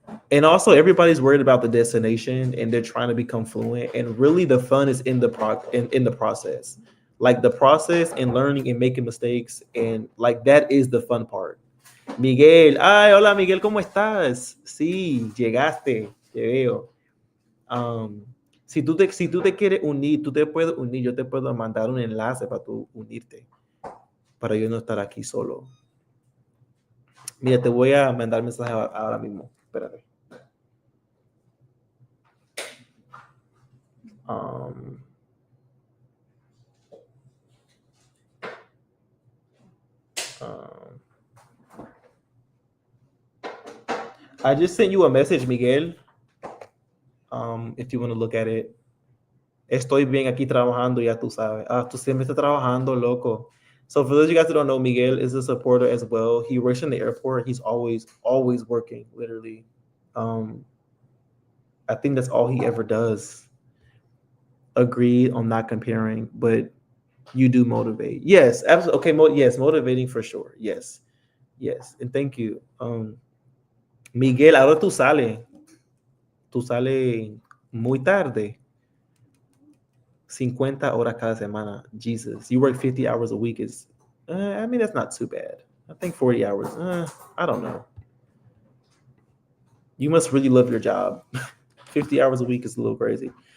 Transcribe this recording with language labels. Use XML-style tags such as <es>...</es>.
<en>And also everybody's worried about the destination and they're trying to become fluent. And really the fun is in the process. Like the process and learning and making mistakes and like that is the fun part.</en> <es>Miguel, ay, hola Miguel, ¿cómo estás? Sí, llegaste, te veo. Um, si tú te quieres unir, tú te puedes unir, yo te puedo mandar un enlace para tú unirte, para yo no estar aquí solo. Mira, te voy a mandar mensaje ahora mismo. Espérate.</es> <en>Um, um, I just sent you a message, Miguel. If you want to look at it.</en> <es>Estoy bien aquí trabajando, ya tú sabes. Ah, tú siempre estás trabajando, loco.</es> <en>So for those of you guys who don't know, Miguel is a supporter as well. He works in the airport. He's always working, literally. Um, I think that's all he ever does. Agree on not comparing, but you do motivate. Yes, absolutely. Okay, yes, motivating for sure. Yes, yes, and thank you.</en> <es>Miguel, ahora tú sales muy tarde. 50 horas cada semana.</es> <en>Jesus, you work 50 hours a week is, I mean, that's not too bad. I think 40 hours. I don't know. You must really love your job. 50 hours a week is a little crazy.</en>